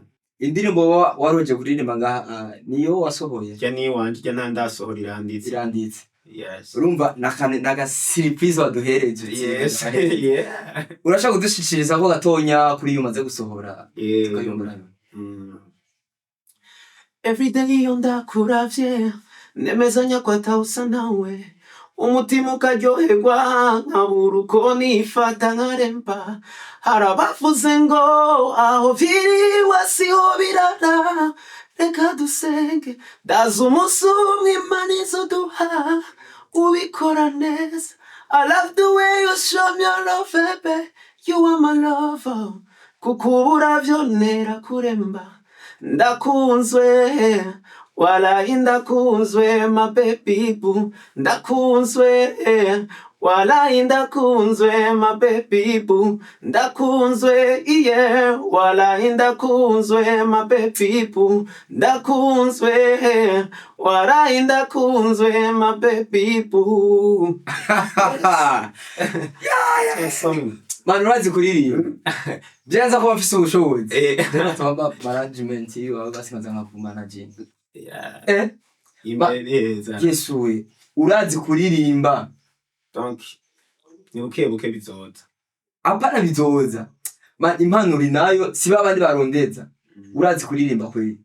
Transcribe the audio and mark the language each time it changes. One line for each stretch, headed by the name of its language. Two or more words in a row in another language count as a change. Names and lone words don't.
Rundi: indirimbo waroje kuririmba ngaha niyo wasohoye je ni wanje je ntandasohora iranditse yes urumva naga surprise waduhereje
English: yes
Rundi: urashaka kudushishiriza ko gatonya kuri iyo umaze gusohora tukayumva
English: every day
Rundi: ndakuravye nemezanya ko atawusa nawe umutima ukaryoherwa nkabura uko nifata nkaremba harabavuze ngo aho vyiriwe siho birara reka dusenge ndazi umunsi umwe Imana izoduha ubikora neza
English: I love the way you show me your love baby you are my lover
Rundi: kukubura vyonera kuremba ndakunzwe walahi ndakunzwe
English: my baby boo
Rundi: ndakunzwe walahi ndakunzwe
English: my baby boo
Rundi: ndakunzwe walahi ndakunzwe
English: my baby boo
Rundi: ndakunzwe walahi ndakunzwe
English: my baby boo
Rundi: Man urazi kuririmba byanza ko bafise ubushobozi tubamba management yiwe basimaza nka managing Yesuwe urazi kuririmba donc ni buke bizoza apana bizoza impano uri nayo siba abandi barondeza urazi kuririmba kweli